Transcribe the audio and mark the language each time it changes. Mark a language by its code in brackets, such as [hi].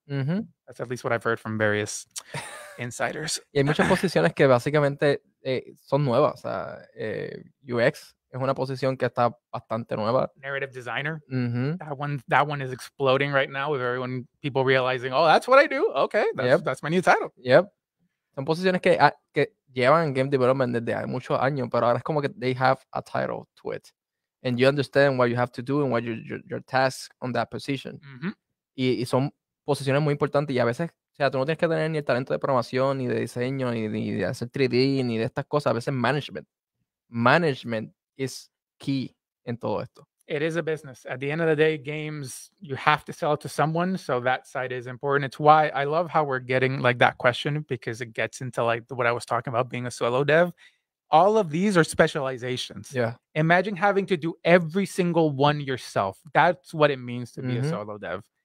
[en] That's at least what I've heard from various insiders. [es] Y hay muchas posiciones que básicamente son nuevas. O sea, UX es una posición que está bastante nueva. [en] Narrative designer. That one is exploding right now with people realizing, oh, that's what I do. Okay, that's my new title. Yep. [es] Son posiciones que llevan en game development desde muchos años, pero ahora es como que [en] they have a title to it. And you understand what you have to do and what your tasks on that position. [es] Y son posiciones muy importantes, y a veces, o sea, tú no tienes que tener ni el talento de programación, ni de diseño, ni de hacer 3D, ni de estas cosas. A veces [en] management is key [es] en todo esto. [en] It is a business. At the end of the day, games, you have to sell it to someone, so that side is important. It's why I love how we're getting like that question, because it gets into like what I was talking about being a solo dev. All of these are specializations. Yeah. Imagine having to do every single one yourself. That's what it means to be a solo dev.